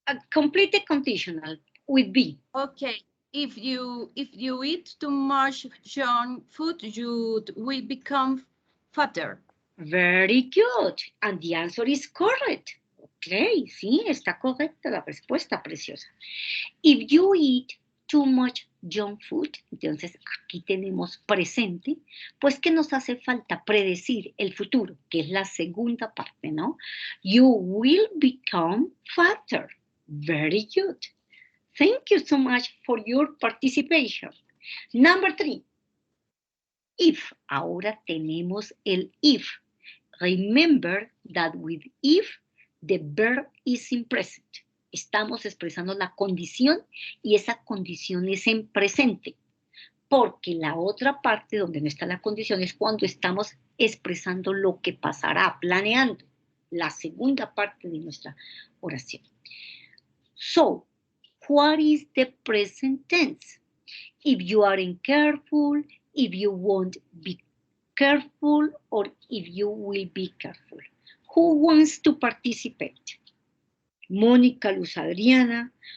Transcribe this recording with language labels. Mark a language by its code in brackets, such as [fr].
[en] Complete the conditional with B. Okay, if you eat too much junk food, you will become fatter. Very good. And the answer is correct. [es] Ok, sí, está correcta la respuesta, preciosa. [en] If you eat too much junk food, [es] entonces aquí tenemos presente, pues que nos hace falta predecir el futuro, que es la segunda parte, ¿no? [en] You will become fatter. Very good. Thank you so much for your participation. Number 3. If. [es] Ahora tenemos el if. [en] Remember that with if, the verb is in present. [es] Estamos expresando la condición y esa condición es en presente. Porque la otra parte donde no está la condición es cuando estamos expresando lo que pasará, planeando la segunda parte de nuestra oración. [en] So, what is the present tense? If you aren't careful, if you won't be careful, or if you will be careful. Who wants to participate? Mónica, Luz Adriana.